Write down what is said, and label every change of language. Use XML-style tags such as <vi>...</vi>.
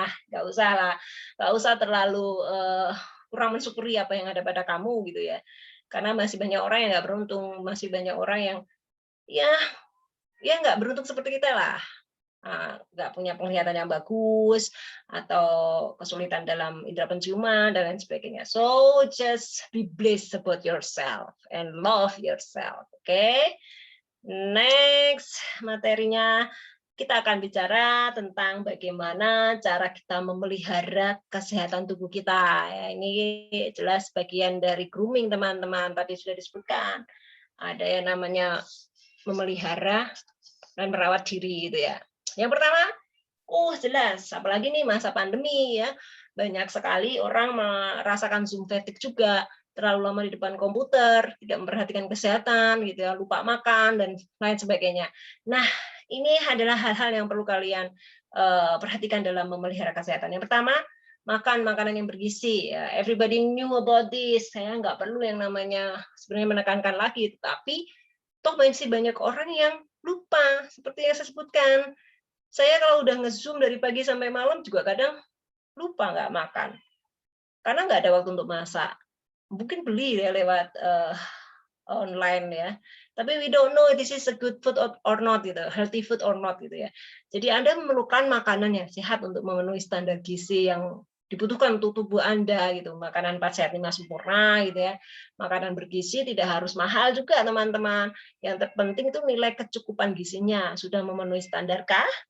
<id>Nggak usah lah, nggak usah terlalu kurang mensyukuri apa yang ada pada kamu gitu ya. Karena masih banyak orang yang nggak beruntung, masih banyak orang yang ya nggak beruntung seperti kita lah. Nggak punya penglihatan yang bagus atau kesulitan dalam indera penciuman dan lain sebagainya.</id> <en>So just be blessed about yourself and love yourself. Okay?</en> <id>Next materinya kita akan bicara tentang bagaimana cara kita memelihara kesehatan tubuh kita. Ya, ini jelas bagian dari grooming teman-teman. Tadi sudah disebutkan. Ada yang namanya memelihara dan merawat diri gitu ya. Yang pertama, jelas, apalagi nih masa pandemi ya, banyak sekali orang merasakan Zoom fatigue juga, terlalu lama di depan komputer, tidak memperhatikan kesehatan, gitu ya, lupa makan dan lain sebagainya. Nah, ini adalah hal-hal yang perlu kalian perhatikan dalam memelihara kesehatan. Yang pertama, makan makanan yang bergizi. Ya.</id> <en>Everybody knew about this.</en> <id>Saya nggak perlu yang namanya sebenarnya menekankan lagi, tapi toh masih banyak orang yang lupa, seperti yang saya sebutkan. Saya kalau udah nge-Zoom dari pagi sampai malam juga kadang lupa nggak makan. Karena nggak ada waktu untuk masak. Mungkin beli ya lewat online ya. Tapi</id> <en>we don't know this is a good food or not</en> <id>gitu,</id> <en>healthy food or not</en> <id>gitu ya. Jadi Anda memerlukan makanan yang sehat untuk memenuhi standar gizi yang dibutuhkan untuk tubuh Anda gitu. Makanan 4 sehat 5 sempurna gitu ya. Makanan bergizi tidak harus mahal juga teman-teman. Yang terpenting itu nilai kecukupan gizinya. Sudah memenuhi standarkah?</id>